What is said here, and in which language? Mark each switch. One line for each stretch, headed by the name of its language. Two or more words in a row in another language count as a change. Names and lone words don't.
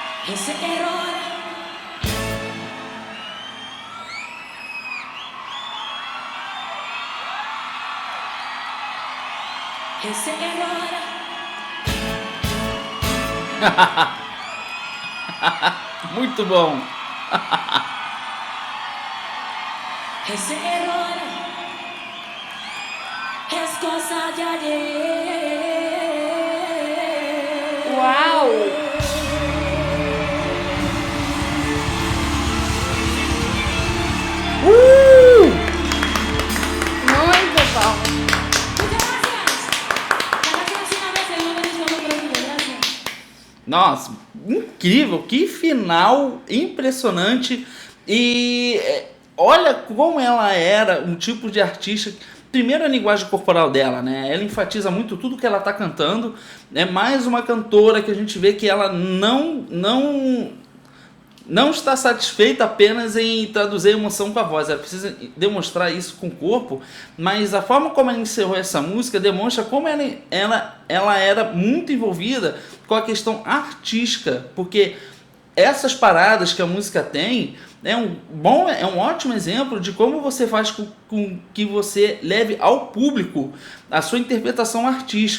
Spanish: ese error. Ese error.
Portuguese: Muito bom.
Spanish: Ese error es cosa de ayer.
Portuguese: Uau! Muito bom.
Spanish: Muchas gracias. La canción es una vez en un disco muy profundo. Gracias.
Portuguese: Nossa, incrível, que final impressionante. E olha como ela era um tipo de artista. Primeiro a linguagem corporal dela, né? Ela enfatiza muito tudo que ela tá cantando. É mais uma cantora que a gente vê que ela não está satisfeita apenas em traduzir a emoção com a voz, ela precisa demonstrar isso com o corpo, mas a forma como ela encerrou essa música demonstra como ela era muito envolvida com a questão artística, porque essas paradas que a música tem é um ótimo exemplo de como você faz com que você leve ao público a sua interpretação artística.